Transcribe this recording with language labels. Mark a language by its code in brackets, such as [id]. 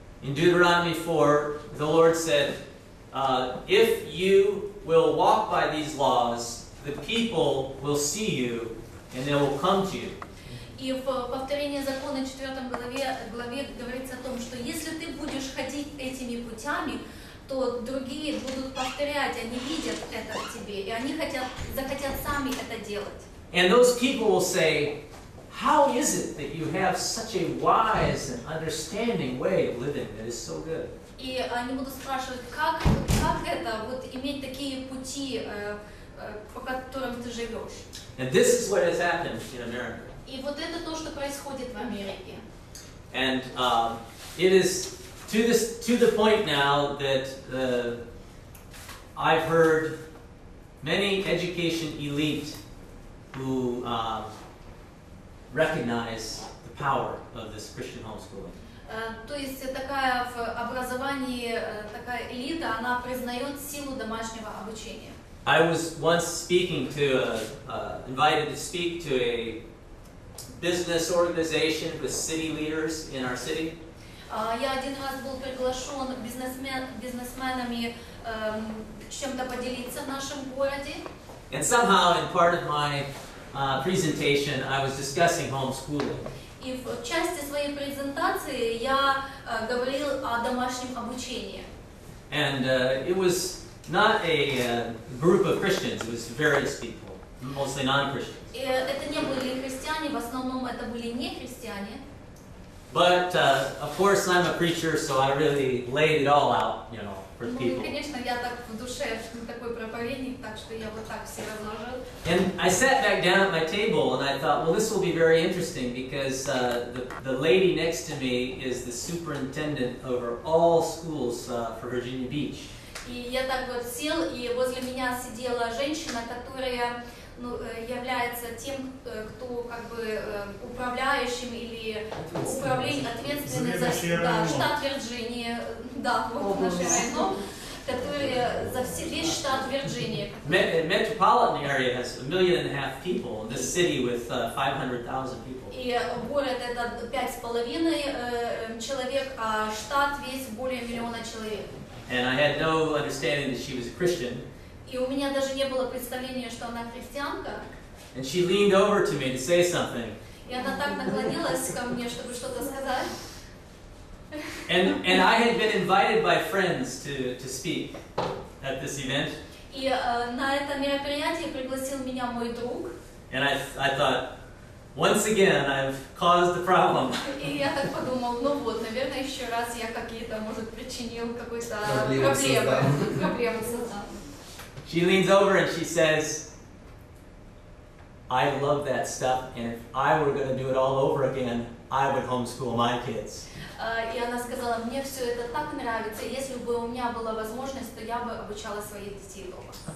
[en] In Deuteronomy 4, the Lord said, if you will walk by these laws, the people will see you, and they will come to you. [ru] И в повторении закона 4 главе говорится о том, что если ты будешь ходить этими путями, то другие будут повторять, они видят это в тебе, и они захотят сами это делать. [en] And those people will say, how is it that you have such a wise and understanding way of living that is so good? [ru] И они будут спрашивать, как это, вот иметь такие пути, по которым ты живешь. [en] And this is what has happened in America. [ru] И вот это то, что происходит в Америке. [en] And it is to the point now that I've heard many education elite who recognize the power of this Christian homeschooling. [ru] То есть такая в образовании, такая элита, она признает силу домашнего обучения. [en] I was once invited to speak to a business organization with city leaders in our city. [ru] Я один раз был приглашен бизнесменами чем-то поделиться в нашем городе. [en] And somehow, in part of my presentation, I was discussing homeschooling. [ru] И в части своей презентации я говорил о домашнем обучении. [en] And it was not a group of Christians, it was various people, mostly non-Christians. [ru] И это не были христиане, в основном это были не христиане. [en] But of course I'm a preacher, so I really laid it all out, for the people. [ru] Ну, конечно, я так в душе такой проповедник, так что я вот так все разложил. [en] And I sat back down at my table and I thought, well, this will be very interesting because the lady next to me is the superintendent over all schools for Virginia Beach. [ru] И я так вот сел, и возле меня сидела женщина, которая является тем, кто как бы управляющим или ответственный за штат Вирджинии, да, вот наш район, который за весь штат Вирджинии. [en] Metropolitan area has 1.5 million people, and this city with 500,000 people. [ru] И город это 5,5 человек, а штат весь более 1 миллиона человек. [en] And I had no understanding that she was a Christian. [ru] И у меня даже не было представления, что она христианка. [en] And she leaned over to me to say something. [ru] И она так наклонилась ко мне, чтобы что-то сказать. [en] And I had been invited by friends to speak at this event. [ru] И на это мероприятие пригласил меня мой друг. [en] And I thought, once again, I've caused the problem. [ru] И я так подумал, ну вот, наверное, еще раз я какие-то, может, причинил какой-то проблему создал. [en] She leans over and she says, I love that stuff, and if I were going to do it all over again, I would homeschool my kids. [ru] И она сказала, мне все это так нравится, если бы у меня была возможность, то я бы обучала своих детей дома.